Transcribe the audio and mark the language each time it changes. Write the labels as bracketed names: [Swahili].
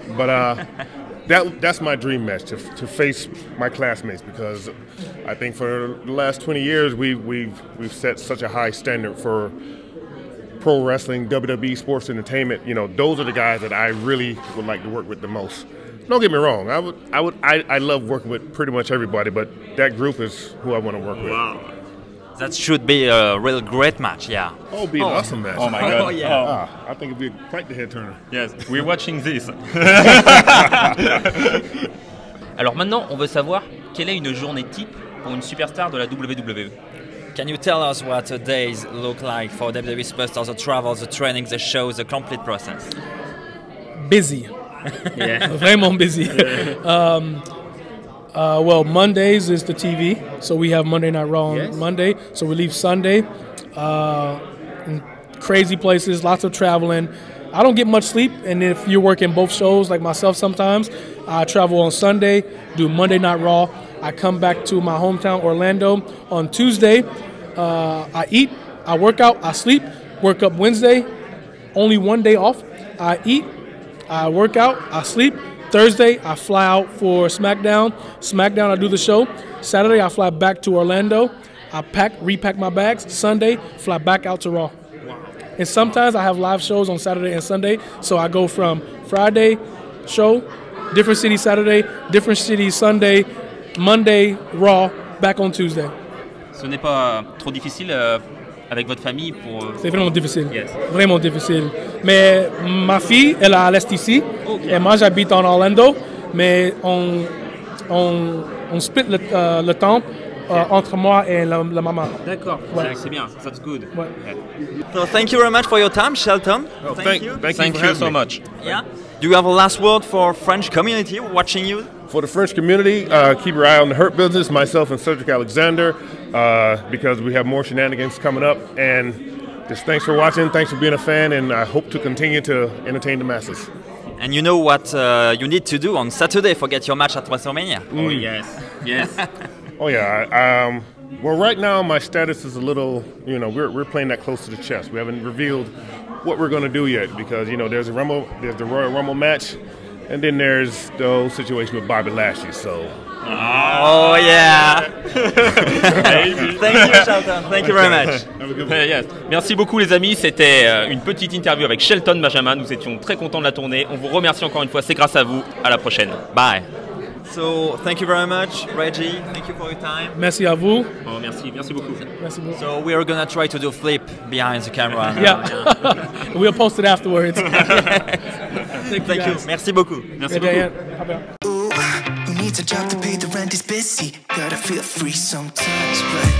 [English] But that's my dream match, to face my classmates, because I think for the last 20 years we've set such a high standard for pro wrestling, WWE, sports entertainment. You know, those are the guys that I really would like to work with the most. Don't get me wrong, I love working with pretty much everybody, but that group is who I want to work with. Wow. That should be a real great match, yeah. Oh, it'd be an awesome match. Oh my God. Oh, yeah. I think it'd be quite the head turner. Yes, we're watching this. [French] Alors maintenant, on veut savoir quelle est une journée type pour une superstar de la WWE. [English] Can you tell us what a days look like for WWE superstars, the travels, the training, the shows, the complete process? Busy. Yeah. [French] Vraiment busy. [English] Well, Mondays is the TV, so we have Monday Night Raw on Monday. So we leave Sunday, in crazy places, lots of traveling. I don't get much sleep, and if you're working both shows, like myself sometimes, I travel on Sunday, do Monday Night Raw. I come back to my hometown, Orlando, on Tuesday. I eat, I work out, I sleep, work up Wednesday, only one day off. I eat, I work out, I sleep. Thursday, I fly out for SmackDown. SmackDown, I do the show. Saturday, I fly back to Orlando. I repack my bags. Sunday, fly back out to Raw. Wow. And sometimes I have live shows on Saturday and Sunday. So I go from Friday show, different city Saturday, different city Sunday, Monday, Raw, back on Tuesday. [French] Ce n'est pas trop difficile avec votre famille pour... C'est vraiment difficile. [English] Yes. [French] Vraiment difficile. Mais ma fille, elle est à l'est ici. Okay. Et moi, j'habite en Orlando. mais on split le temps entre moi et la maman. D'accord, Ouais. c'est bien, [English] that's good. [French] Ouais. [English] So thank you very much for your time, Shelton. Oh, Thank you. Thank you so much. Yeah. Do you have a last word for French community watching you? For the French community, keep your eye on the Hurt Business, myself and Cedric Alexander, because we have more shenanigans coming up. And just thanks for watching, thanks for being a fan, and I hope to continue to entertain the masses. And you know what you need to do on Saturday for get your match at WrestleMania. Oh yes, yes. Oh yeah. Well, right now my status is a little, we're playing that close to the chest. We haven't revealed what we're going to do yet because there's the Royal Rumble match, and then there's the whole situation with Bobby Lashley. So. Oh yeah. Thank you, Shelton. Thank you very much. Have a good one. Yes. [French] Merci beaucoup les amis, c'était une petite interview avec Shelton Benjamin, nous étions très contents de la tournée, on vous remercie encore une fois, c'est grâce à vous, à la prochaine, bye. [English] So thank you very much, Reggie. Thank you for your time. [French] Merci à vous. Oh, merci beaucoup. Merci beaucoup. [English] So we are gonna try to do a flip behind the camera. Yeah. We'll post it afterwards. Thank you. [French] Merci beaucoup. Merci [English] Yeah, [French] beaucoup. [English] yeah. How about- Ooh, who needs a job to pay the rent is busy. Gotta feel free sometimes, right?